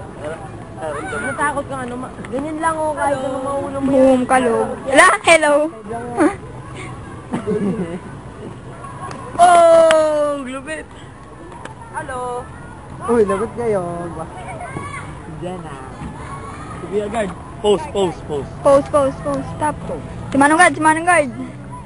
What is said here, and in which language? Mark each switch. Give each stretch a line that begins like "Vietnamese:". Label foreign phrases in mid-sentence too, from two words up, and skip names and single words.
Filipino: Natakot ka ano. Ganyan lang o kahit ano maulo mo. Boom, kalog. Wala, hello. Oh, glubit. Hello. Uy, lagot kayo. Diyan na. Sige agad.
English: Pose, pose, pose. Pose, pose, pose. Stop.
Filipino: Si Manong Guard, si Manong Guard.